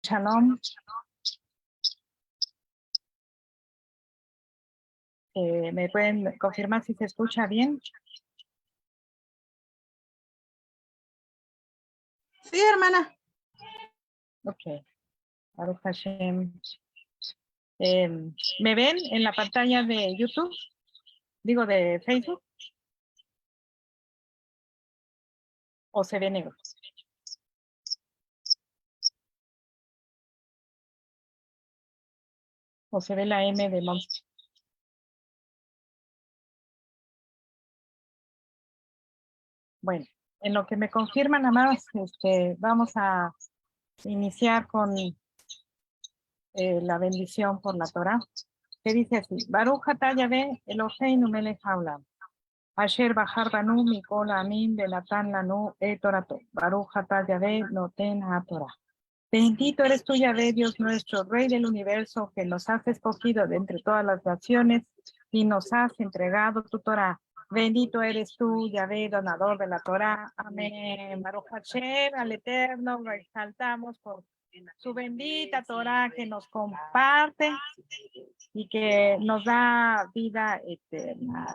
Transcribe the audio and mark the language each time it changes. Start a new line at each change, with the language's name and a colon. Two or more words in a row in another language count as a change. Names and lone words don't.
Hebrew: Shalom.
Spanish: ¿Me pueden confirmar si se escucha bien? Sí, hermana.
Hebrew: Ok. ברוך השם.
Spanish: ¿Me ven en la pantalla de YouTube? Digo, de Facebook. ¿O se ve negro? ¿O se ve la M de Monster? Bueno, en lo que me confirman, amados, vamos a iniciar con la bendición por la Torah, que dice así:
Hebrew: ברוך אתה יהוה אלוהינו מלך העולם, אשר בחר בנו מכל העמים ונתן לנו את תורתו, ברוך אתה יהוה נותן התורה.
Spanish: Bendito eres tú, Yahvé, Dios nuestro, Rey del universo, que nos has escogido de entre todas las naciones y nos has entregado tu Torah. Bendito eres tú, Yahvé, donador de la Torah. Amén.
Hebrew: ברוך השם,
Spanish: al Eterno, lo exaltamos por su bendita Torah que nos comparte y que nos da vida eterna.